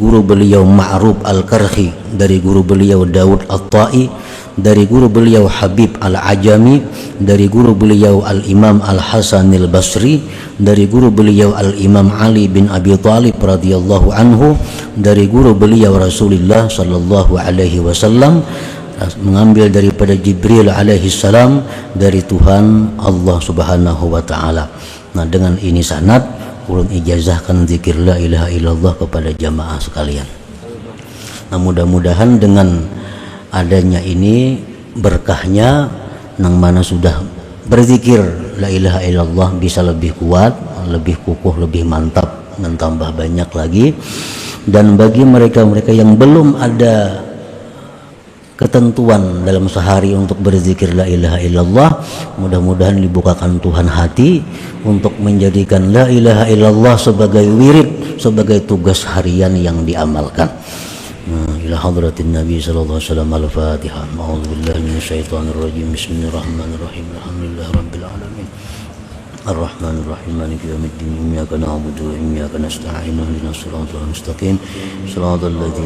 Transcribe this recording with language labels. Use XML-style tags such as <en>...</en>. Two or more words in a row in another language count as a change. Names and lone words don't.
<id>guru beliau Ma'ruf Al-Karhi, dari guru beliau Daud At-Ta'i, dari guru beliau Habib Al-Ajami, dari guru beliau Al-Imam Al-Hasan Al-Basri, dari guru beliau Al-Imam Ali bin Abi Thalib</id> <ar>رضي الله عنه,</ar> <id>dari guru beliau Rasulullah</id> <ar>صلى الله عليه وسلم,</ar> <id>mengambil daripada Jibril</id> <ar>عليه السلام,</ar> <id>dari Tuhan Allah</id> <ar>سبحانه وتعالى.</ar> <id>Nah, dengan ini sanad ulun ijazahkan zikir</id> <ar>لا إله إلا الله</ar> <id>kepada jamaah sekalian. Nah, mudah-mudahan dengan adanya ini berkahnya nang mana sudah berzikir</id> <ar>لا إله إلا الله</ar> <id>bisa lebih kuat, lebih kukuh, lebih mantap, dan tambah banyak lagi. Dan bagi mereka-mereka yang belum ada ketentuan dalam sehari untuk berzikir</id> <ar>لا إله إلا الله.</ar> <id>Mudah-mudahan dibukakan Tuhan hati untuk menjadikan</id> <ar>لا إله إلا الله</ar> <id>sebagai wirid, sebagai tugas harian yang diamalkan.</id> <ar>إلى حضرة النبي صلى الله عليه وسلم. Al-Fatihah. أعوذ بالله من الشيطان الرجيم. بسم الله الرحمن الرحيم. الحمد لله رب العالمين. الرحمن الرحيم مالك يوم الدين إياك نعبد وإياك نستعين اهدنا الصراط المستقيم صراط الذين</ar>